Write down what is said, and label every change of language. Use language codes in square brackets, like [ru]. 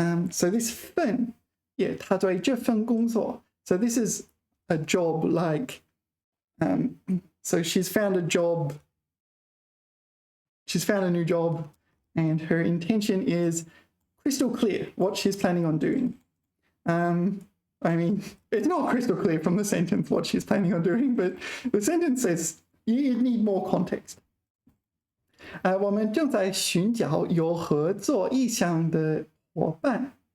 [zh] So this 份, yeah, 他对这份工作. [en] So this is a job like, so she's found a job, she's found a new job, and her intention is crystal clear what she's planning on doing. I mean, it's not crystal clear from the sentence what she's planning on doing, but the sentence says you need more context. [zh] 我们正在寻找有合作意向的伙伴。